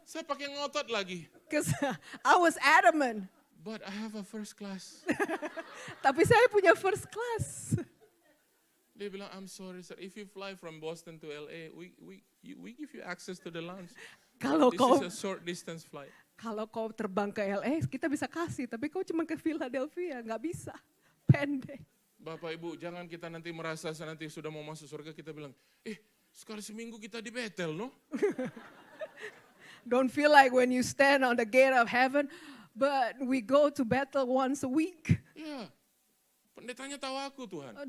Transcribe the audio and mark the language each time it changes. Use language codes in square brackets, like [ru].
[id] Saya pakai ngotot lagi. [en] Because I was adamant. But I have a first class. [id] Tapi saya punya first class. Dia bilang, [en] I'm sorry sir, if you fly from Boston to LA, we give you access to the lounge. [id] Kalau [en] This [id] kau [en] is a short distance flight. [id] kalau kau terbang ke LA, kita bisa kasih. Tapi kau cuma ke Philadelphia, nggak bisa. Pendek. Bapak Ibu, jangan kita nanti merasa nanti sudah mau masuk surga, kita bilang, sekali seminggu kita di Bethel, no? [en] Don't feel like when you stand on the gate of heaven, but we go to Bethel once a week. [id] Ya, pendetanya tahu aku Tuhan.